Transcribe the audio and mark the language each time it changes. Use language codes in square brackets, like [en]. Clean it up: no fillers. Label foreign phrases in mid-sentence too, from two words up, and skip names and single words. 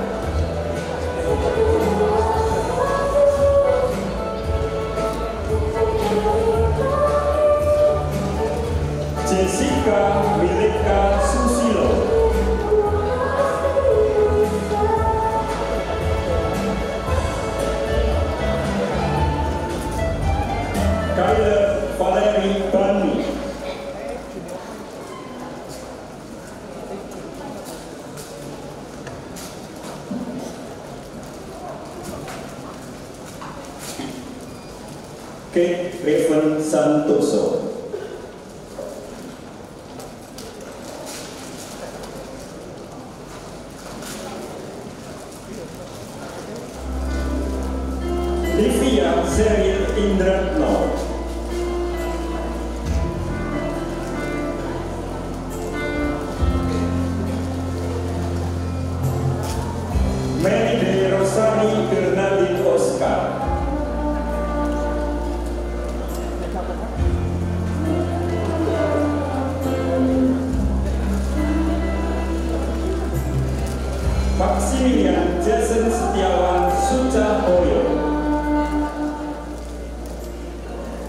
[id] Jessica Milika Susilo, Kyler Valeri Bani, Kate Raven Santoso, Livia Zeril Indratno, Mary De Rosani Bernardin Oscar, Maximilian Jason Setiawan Suca Hoyo,